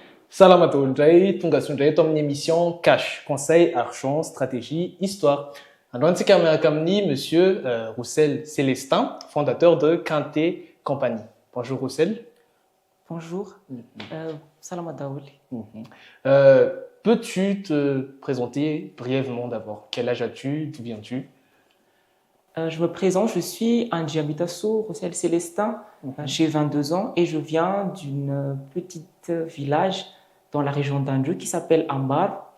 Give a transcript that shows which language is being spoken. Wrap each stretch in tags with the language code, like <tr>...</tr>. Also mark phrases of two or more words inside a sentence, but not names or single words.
<mg>Salam ndray tonga sondray eto amin'ny émission Cash,</mg> <fr>conseil, argent, stratégie, histoire.</fr> <mg>Androantsika miaraka amin'ny monsieur Roussel Célestin,</mg> <fr>fondateur de</fr> <mg>Quinté Compagnie.</mg> <fr>Bonjour Roussel. Bonjour, Salam Daouli. Peux-tu te présenter brièvement d'abord? Quel âge as-tu? D'où viens-tu? Je me présente, je suis Angie Abitassou, Roussel Célestin, j'ai 22 ans et je viens d'une petite village dans la région d'Anjou qui s'appelle Ambar.</fr>